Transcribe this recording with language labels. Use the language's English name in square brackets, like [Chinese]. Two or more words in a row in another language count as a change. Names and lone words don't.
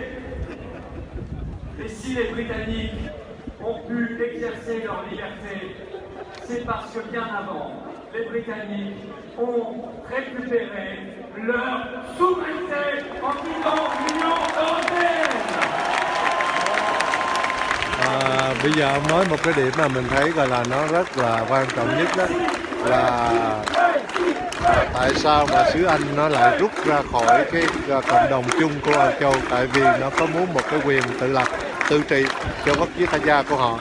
[French] Et si les Britanniques ont pu exercer leur liberté, c'est parce que bien avant, les Britanniques ont récupéré leur souveraineté en quittant l'Union européenne. [Vietnamese] Bây giờ ông nói một cái điểm mà mình thấy gọi là nó rất là quan trọng nhất, đó là tại sao mà xứ Anh nó lại rút ra khỏi cái cộng đồng chung của Âu Châu, tại vì nó có muốn một cái quyền tự lập, tự trị cho quốc gia gia của họ.